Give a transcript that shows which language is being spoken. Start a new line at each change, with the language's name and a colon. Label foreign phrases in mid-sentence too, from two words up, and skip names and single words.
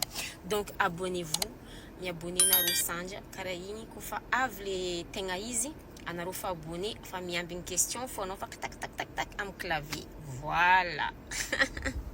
French: Donc abonnez-vous,
Malagasy: miabonné nareo sanja karaha igny kofa avy le tegna izy anareo fa abonné fa miambigny question fo anao fa tak tak tak tak amin'ny clavier. Voilà.